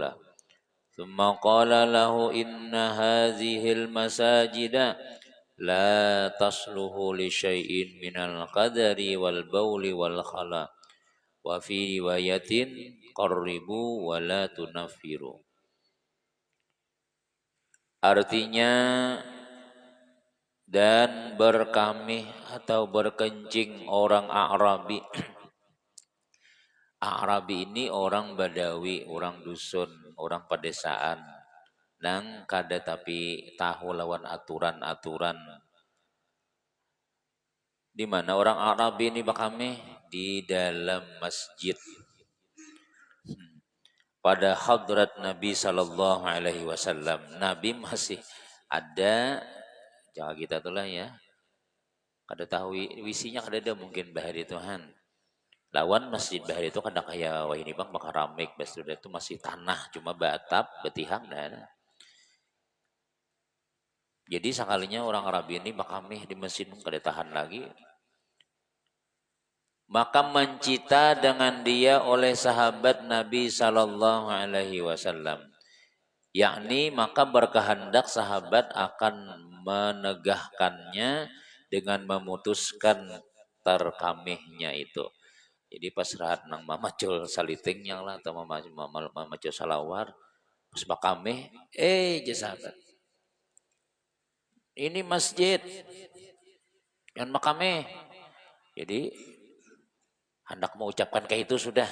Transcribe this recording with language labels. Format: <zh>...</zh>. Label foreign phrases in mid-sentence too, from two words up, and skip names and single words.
<ar>ثم قال له إن هذه المساجد لا تصلح لشيء من القدر والبول والخلاء وفي رواية قربوا ولا تنفروا.</ar> <bjn>Artinya dan berkamih atau berkencing orang A'rabi. A'rabi ini orang Badawi, orang dusun, orang pedesaan. Nang kada tapi tahu lawan aturan-aturan. Di mana orang A'rabi ini berkamih? Di dalam masjid. Pada hadrat Nabi</bjn> <ar>صلى الله عليه وسلم.</ar> <bjn>Nabi masih ada, jangan kita itulah ya. Kada tahu visinya kada ada mungkin bahari Tuhan. Lawan masjid bahari itu kada kayak wah ini bang bakal ramai, sudah itu masih tanah cuma batap betihang dah. Jadi sekalinya orang Arabi ini makamih di masjid kada tahan lagi. Maka mencita dengan dia oleh sahabat Nabi</bjn> <ar>صلى الله عليه وسلم.</ar> <bjn>Yakni maka berkehendak sahabat akan menegahkannya dengan memutuskan terkamihnya itu. Jadi pas rahat nang mamacul salitingnya lah atau mamacul salawar pas bakamih sahabat. Ini masjid yang makamih. Jadi hendak mengucapkan kayak itu sudah.</bjn>